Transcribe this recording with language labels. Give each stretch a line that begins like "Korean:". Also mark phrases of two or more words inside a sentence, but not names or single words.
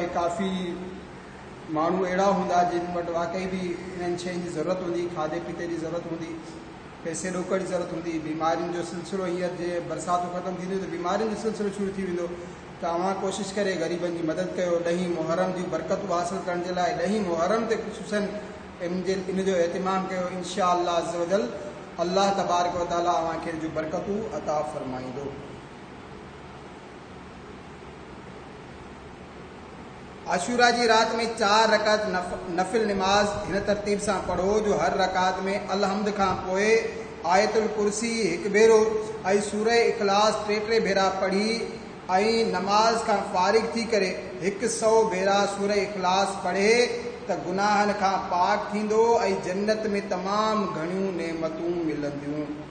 Sindhi: काफ़ी माण्हू अहिड़ा हूंदा जिन वटि वाक़ई बि इन्हनि शयुनि जी ज़रूरत हूंदी, खाधे पीते जी ज़रूरत हूंदी, पैसे ॾोकड़ जी ज़रूरत हूंदी। बीमारियुनि जो सिलसिलो हींअर जे बरसाति ख़तमु थींदियूं त बीमारियुनि जो सिलसिलो शुरू थी वेंदो। त अवां कोशिशि करे ग़रीबनि जी मदद कयो। 10 मुहर्रम जी बरकतूं हासिलु करण जे लाइ 10 मुहर्रम ते ख़ुसूसन इन जो एहतिमाम कयो।
Arabic: إن شاء الله عز وجل الله تبارك وتعالى
Sindhi: अव्हांखे जूं बरकतूं अता फ़रमाईंदो। आशूरा जी रात में 4 रकात नफ़िल नमाज हिन तरतीब सां पढ़ो जो हर रकात में अलहम्द खां पोइ आयतुल कुर्सी 1 भेरो ऐं सूरह इख़लास 3 भेरा पढ़ी ऐं नमाज खां फारिग थी करे 100 भेरा सूरह इख़लास पढ़े त गुनाहनि खां पाक थींदो ऐं जन्नत में तमामु घणियूं नेमतूं मिलंदियूं।